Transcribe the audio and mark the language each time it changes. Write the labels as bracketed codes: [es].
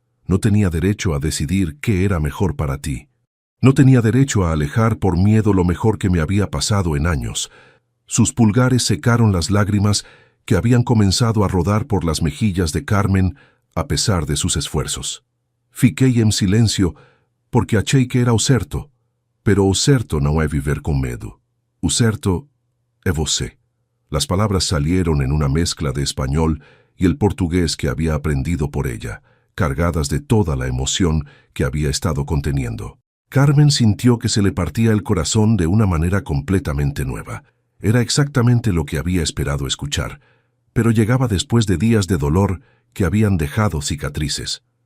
[es] No tenía derecho a decidir qué era mejor para ti. No tenía derecho a alejar por miedo lo mejor que me había pasado en años». Sus pulgares secaron las lágrimas que habían comenzado a rodar por las mejillas de Carmen a pesar de sus esfuerzos. [pt] Fiquei en silencio porque achei que era o certo, pero o certo não é viver com medo. O certo é você. [es] Las palabras salieron en una mezcla de español y el portugués que había aprendido por ella, cargadas de toda la emoción que había estado conteniendo. Carmen sintió que se le partía el corazón de una manera completamente nueva. Era exactamente lo que había esperado escuchar, pero llegaba después de días de dolor que habían dejado cicatrices.